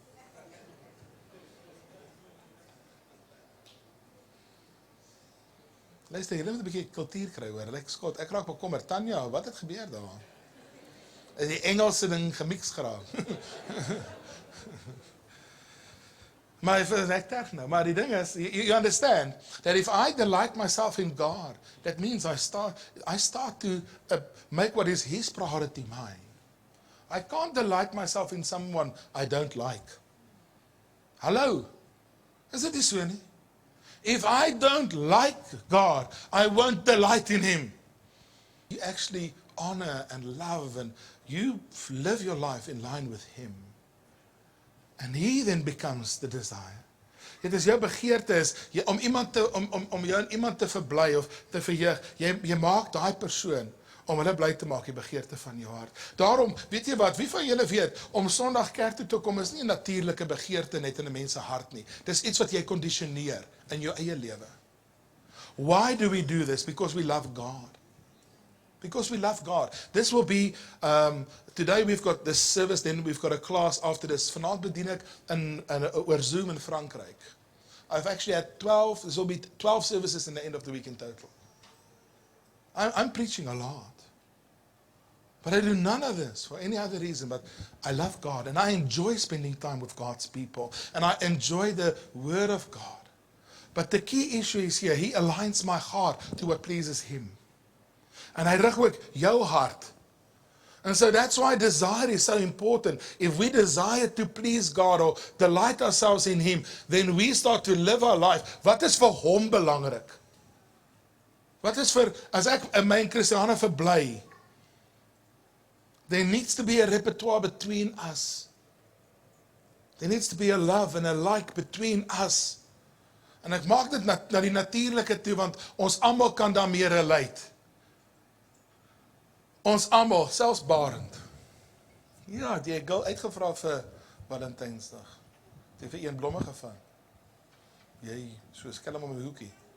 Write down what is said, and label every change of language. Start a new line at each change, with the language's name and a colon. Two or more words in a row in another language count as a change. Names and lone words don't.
Afrikaans: Luister, jy moet 'n bietjie kultuur kry hoor. Ek raak bekommer. Tanya, wat het gebeur daar? Is die Engelse ding gemix geraak? Maar die ding is,
English: you understand that if I delight myself in God, that means I start to make what is His priority mine. I can't delight myself in someone I don't like.
Afrikaans: Hallo, is dit nie so nie?
English: If I don't like God, I won't delight in Him. You actually honor and love and you live your life in line with Him. And He then becomes the desire.
Afrikaans: Dit is jou begeerte is om iemand te om jou in iemand te verbly of te verheug. Jy maak daai persoon om hulle bly te maak, die begeerte van jou hart. Daarom, weet jy wat, wie van julle weet, om Sondag kerk toe te kom is nie 'n natuurlike begeerte net in 'n mens se hart nie. Dis iets wat jy kondisioneer in jou eie lewe.
English: Why do we do this? Because we love God. Because we love God. This will be, today we've got this service, then we've got a class after this.
Afrikaans: Vanaand bedien ek oor Zoom in Frankryk.
English: I've actually had 12, this will be 12 services in the end of the week in total. I'm preaching a lot. But I do none of this for any other reason, but I love God and I enjoy spending time with God's people and I enjoy the Word of God. But the key issue is here, He aligns my heart to what pleases Him.
Afrikaans: And hy rig ook jou hart.
English: And so that's why desire is so important. If we desire to please God or delight ourselves in Him, then we start to live our life.
Afrikaans: Wat is vir Hom belangrik? Wat is vir, as ek in my Christiane verbly,
English: there needs to be a repertoire between us. There needs to be a love and a like between us.
Afrikaans: En ek maak dit na die natuurlike toe, want ons almal kan daarmee relate. Ons almal, selfs Barend. Ja, die het girl uitgevra vir Valentynsdag. Het jy vir een blomme gevang? Jy, so skelm om die hoekie.